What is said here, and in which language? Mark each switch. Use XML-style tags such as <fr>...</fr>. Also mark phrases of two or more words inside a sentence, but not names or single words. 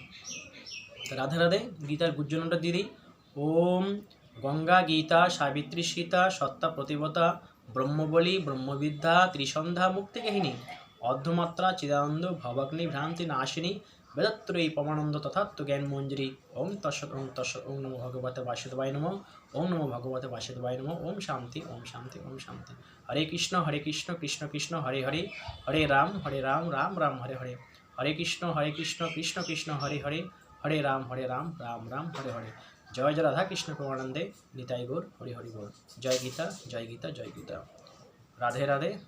<bn>রাধে রাধে। গীতার গুজ্জনটা দিয়ে দিই।</bn> <sa>ওম গঙ্গা গীতা সাবিত্রী সীতা সত্তা প্রতিবতা ব্রহ্মবলী ব্রহ্মবিদ্যা ত্রিসন্ধ্যা মুক্তিকাহিনী অর্ধমাত্রা চিদানন্দ ভবাগ্নি ভ্রান্তি নাশিনী বেদত্রয়ী পমানন্দ তথাত্ম জ্ঞান মঞ্জরি। ওম তৎসৎ ওম তৎসৎ। ওম নমো ভগবতে বাসুদেবায় নমঃ। ওম নমো ভগবতে বাসুদেবায় নমঃ। ওম শান্তি ওম শান্তি ওম শান্তি। হরে কৃষ্ণ কৃষ্ণ কৃষ্ণ হরে হরে, হরে রাম রাম রাম হরে হরে, হরে কৃষ্ণ কৃষ্ণ কৃষ্ণ হরে হরে, হরে রাম রাম রাম হরে হরে।</sa> <bn>জয় জয় রাধা কৃষ্ণ প্রেমানন্দে নিতাই গৌর হরি হরি বল। জয় গীতা জয় গীতা জয় গীতা। রাধে রাধে।</bn>